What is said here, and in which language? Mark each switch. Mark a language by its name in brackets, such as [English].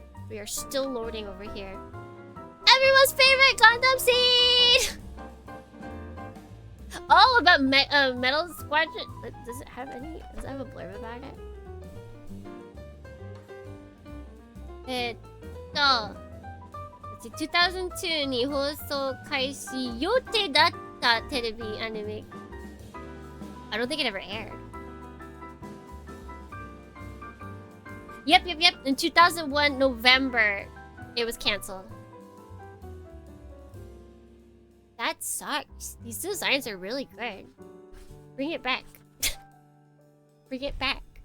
[English] We are still loading over here. Everyone's favorite Gundam Seed! Oh, about Metal Squadron. Does it have any? Does it have a blurb about it? Let's see. [Japanese] 2002 に放送開始予定だったテレビアニメ. [English] I don't think it ever aired. Yep. In 2001 November, it was canceled. That sucks. These designs are really good. Bring it back. Bring it back.